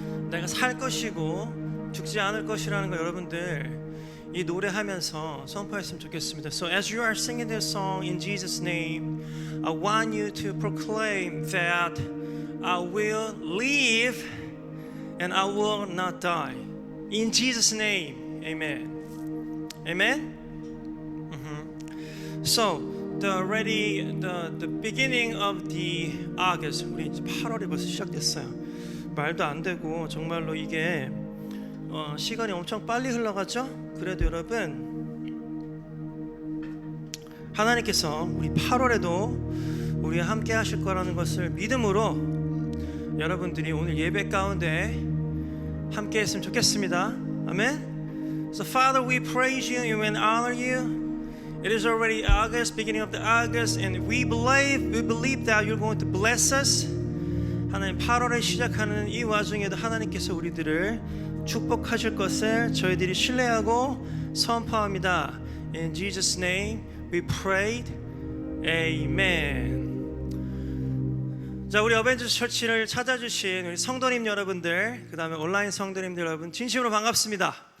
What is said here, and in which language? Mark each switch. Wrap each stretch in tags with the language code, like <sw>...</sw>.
<ko>내가 살 것이고 죽지 않을 것이라는 거 여러분들 이 노래하면서 선포했으면 좋겠습니다.</ko> <en>So as you are singing this song in Jesus' name, I want you to proclaim that I will live and I will not die. In Jesus' name, Amen. Amen. So the beginning of the August,</en> <ko>우리 이제 8월이 벌써 시작됐어요. 말도 안 되고 정말로 이게 시간이 엄청 빨리 흘러가죠. 그래도 여러분 하나님께서 우리 8월에도 우리와 함께 하실 거라는 것을 믿음으로 여러분들이 오늘 예배 가운데 함께 했으면 좋겠습니다. 아멘.</ko> <en>So Father, we praise you and honor you. It is already August, beginning of the August, and we believe that you're going to bless us.</en> <ko>하나님 8월에 시작하는 이 와중에도 하나님께서 우리들을 축복하실 것을 저희들이 신뢰하고 선포합니다.</ko> <en>In Jesus' name we prayed. Amen.</en> <ko>자, 우리 어벤져스 처치를 찾아주신 우리 성도님 여러분들, 그 다음에 온라인 성도님들 여러분 진심으로 반갑습니다.</ko>